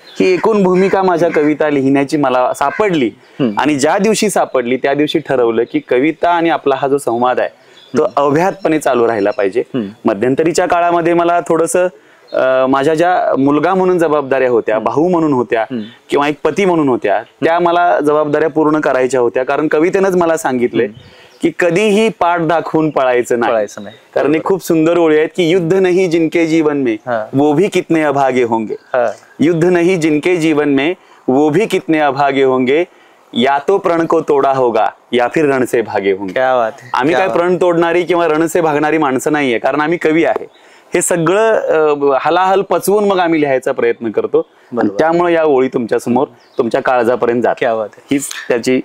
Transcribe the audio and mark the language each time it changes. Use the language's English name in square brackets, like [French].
[Marathi] ही एकूण भूमिका माझ्या कविता लिहिण्याची मला सापडली आणि ज्या दिवशी सापडली त्या दिवशी ठरवलं की कविता आणि आपला हा जो संवाद आहे तो अव्याहतपणे चालू राहिला पाहिजे. मध्यंतरीच्या काळामध्ये मला थोडंसं माझ्या ज्या मुलगा म्हणून जबाबदाऱ्या होत्या, भाऊ म्हणून होत्या किंवा एक पती म्हणून होत्या त्या मला जबाबदाऱ्या पूर्ण करायच्या होत्या. कारण कवितेनंच मला सांगितले की कधीही पाठ दाखवून पळायचं नाही. कारण एक खूप सुंदर ओळी आहेत की [Hindi] युद्ध नहीं जिनके जीवन में वो भी कितने अभागे होंगे. युद्ध नहीं जिनके जीवन में वो भी कितने अभागे होंगे. या तो प्रण को तोडा होगा या फिर रण से भागे होंगे. [Marathi] आम्ही काय प्रण तोडणारी किंवा रण से भागणारी माणसं नाहीये कारण आम्ही कवी आहे. हे सगळं हलाहल पचवून मग आम्ही लिहायचा प्रयत्न करतो. त्यामुळे या ओळी तुमच्या समोर तुमच्या काळजापर्यंत जात. [Hindi] क्या बात [Marathi] आहे. हीच त्याची